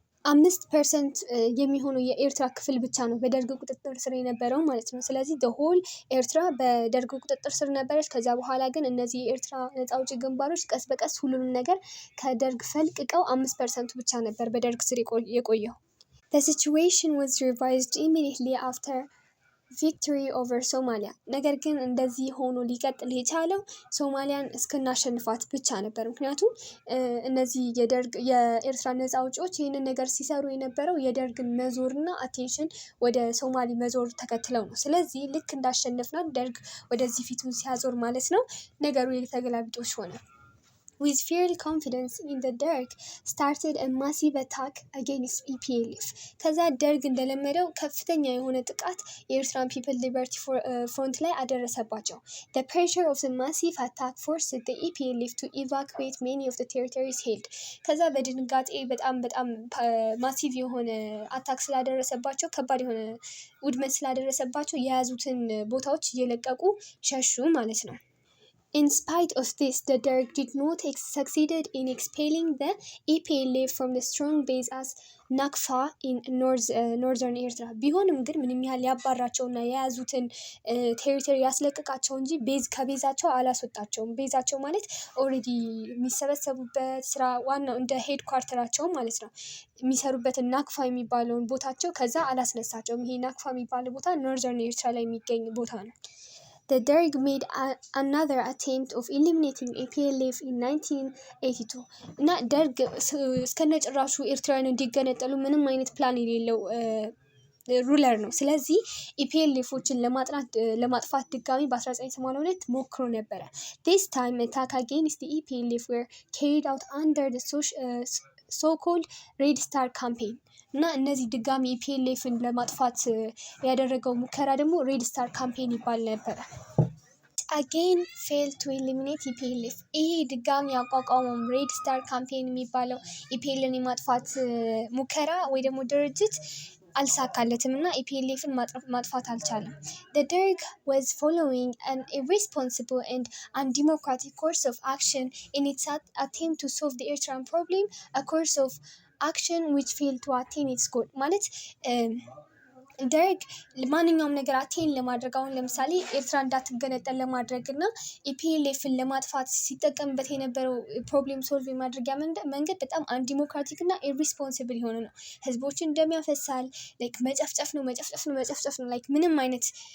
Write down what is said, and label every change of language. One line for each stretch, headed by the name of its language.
Amharic: 5% የሚሆነው የኤርትራ ክፍል ብቻ ነው በደርግ ቁጥጥር ስር የነበረው ማለት ነው። ስለዚህ ሆል ኤርትራ በደርግ ቁጥጥር ስር ነበረች። ከዛ በኋላ ግን እነዚህ የኤርትራ ነጻ አውጪ ግንባሮች ቀስ በቀስ ሁሉንም ነገር ከደርግ ፈልቅቀው 5% ብቻ ነበር በደርግ ስር የቆየው።
English: The situation was revised immediately after victory over Somalia.
Amharic: ነገር ግን እንደዚህ ሆኖ ሊቀጥል የቻለው ሶማሊያን እስክናሸንፋት ብቻ ነበር። ምክንያቱም እነዚህ የኤርትራ ነፃ አውጪዎች ይህንን ነገር ሲሰሩ የነበረው የደርግን መዞርና አቴንሽን ወደ ሶማሊ መዞር ተከትለው ነው። ስለዚህ ልክ እንዳሸነፍናት ደርግ ወደዚህ ፊቱን ሲያዞር ማለት ነው ነገሩ የተገላቢጦሽ ሆነ።
English: With fierce confidence in the Derg started a massive attack against EPLF.
Amharic: ከዛ ደርግ እንደለመደው ከፍተኛ የሆነ ጥቃት የኤርትራን ፒፕል ሊበርቲ ፍሮንት ላይ አደረሰባቸው።
English: The pressure of the massive attack forced the EPLF to evacuate many of the territories held.
Amharic: ከዛ በድንጋጤ በጣም ማሲቭ የሆነ አታክ ስላደረሰባቸው ከባድ የሆነ ውድመት ስላደረሰባቸው የያዙትን ቦታዎች እየለቀቁ ሸሹ ማለት ነው።
English: In spite of this, the Derg did not succeed in expelling the EPLF from the strong base as Nakfa in northern Eritrea.
Amharic: ቢሆንም ግን ምንም ያህል ያባራቸውና የያዙትን ቴሪቶሪ ያስለቀቃቸው እንጂ ከቤዛቸው አላስወጣቸውም። ቤዛቸው ማለት ኦልሬዲ የሚሰበሰቡበት ስራ ዋናው እንደ ሄድ ኳርተራቸው ማለት ነው የሚሰሩበትን ናክፋ የሚባለውን ቦታቸው ከዛ አላስነሳቸውም። ይሄ ናክፋ የሚባለው ቦታ ኖርዘርን ኤርትራ ላይ የሚገኝ ቦታ ነው።
English: The Derg made another attempt of eliminating EPLF in 1982.
Amharic: እና ደርግ እስከነጭራሹ ኤርትራውያን እንዲገነጠሉ ምንም አይነት ፕላን የሌለው ሩለር ነው። ስለዚህ ኢፒኤልኤፎችን ለማጥፋት ድጋሚ በ1982 ሞክሮ ነበረ።
English: This time attack against the EPLF were carried out under the so-called Red Star campaign.
Amharic: እና እነዚህ ድጋሚ ኢፒኤልኤፍን ለማጥፋት ያደረገው ሙከራ ደግሞ ሬድ ስታር ካምፔን ይባል ነበረ።
English: Again failed to eliminate EPLF.
Amharic: ይሄ ድጋሚ ያቋቋመው ሬድ ስታር ካምፔን የሚባለው ኢፒኤልን የማጥፋት ሙከራ ወይ ደግሞ ድርጅት አልሳካለትም እና ኢፒኤልኤፍን ማጥፋት አልቻለም።
English: The Derg was following an irresponsible and undemocratic course of action in its attempt to solve the Eritrean problem, a course of action which failed to attain its goal.
Amharic: ማለት ደርግ ማንኛውም ነገር አቴን ለማድረግ አሁን ለምሳሌ ኤርትራ እንዳትገነጠል ለማድረግ እና ኢፒኤልኤፍን ለማጥፋት ሲጠቀምበት የነበረው ፕሮብሌም ሶልቭ የማድረጊያ መንገድ በጣም አንዲሞክራቲክ እና ኢሪስፖንሲብል የሆነ ነው። ህዝቦችን እንደሚያፈሳል ላይክ መጨፍጨፍ ነው ላይክ ምንም አይነት